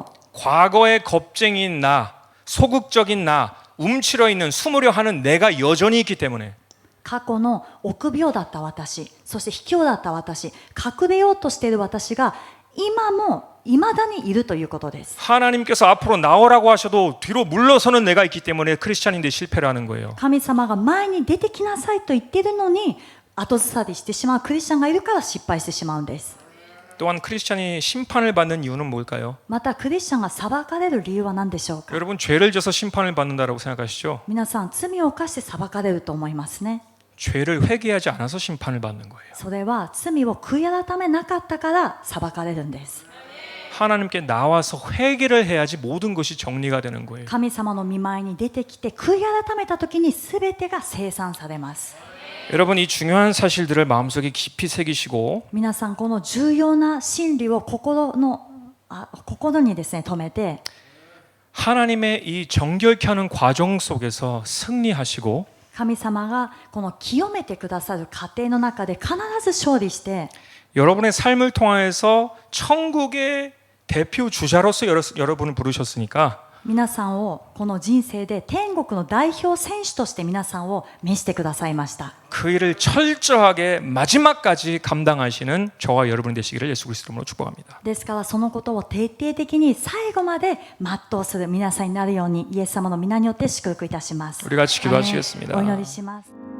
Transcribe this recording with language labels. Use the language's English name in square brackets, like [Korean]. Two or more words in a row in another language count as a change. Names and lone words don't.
[Korean] 과거의 겁쟁이인 나, 소극적인 나, 움츠러 있는 숨으려 하는 내가 여전히 있기 때문에 [Japanese] 過去の臆病だった私、そして卑怯だった私、隠れようとしている私が今も未だにいるということです。 [Korean] 하나님께서 앞으로 나오라고 하셔도 뒤로 물러서는 내가 있기 때문에 크리스찬인데 실패를 하는 거예요. [Japanese] 神様が前に出てきなさいと言っているのに後ずさりしてしまうクリスチャンがいるから失敗してしまうんです。 [Korean] 또한 크리스찬이 심판을 받는 이유는 뭘까요? [Japanese] またクリスチャンが裁かれる理由は何でしょうか。 [Korean] 여러분 죄를 져서 심판을 받는다라고 생각하시죠? [Japanese] 皆さん罪を犯して裁かれると思いますね。 [Korean] 죄를 회개하지 않아서 심판을 받는 거예요. [Japanese] それは罪を悔い改めなかったから裁かれるんです。 [Korean] 하나님께 나와서 회개를 해야지 모든 것이 정리가 되는 거예요. [Japanese] 神様の御前に出てきて悔い改めた時に全てが清算されます。 [Korean] 여러분 이 중요한 사실들을 마음속에 깊이 새기시고 [Japanese] 皆さんこの重要な真理を心にですね留めて [Korean] 하나님의 이 정결케 하는 과정 속에서 승리하시고 [Japanese] 神様がこの清めてくださる過程の中で必ず勝利して [Korean] 여러분의 삶을 통하여서 천국의 대표 주자로서 여러분을 부르셨으니까 [Japanese] 皆さんをこの人生で天国の代表選手として皆さんを召してくださいました。 [Korean] 그 일을 철저하게 마지막까지 감당하시는 저와 여러분 되시기를 예수 그리스도 이름으로 축복합니다. [Japanese] ですからそのことを徹底的に最後まで全うする皆さんになるようにイエス様の皆によって祝福いたします。 [Korean] 우리 같이 기도하시겠습니다. [Japanese] お祈りします。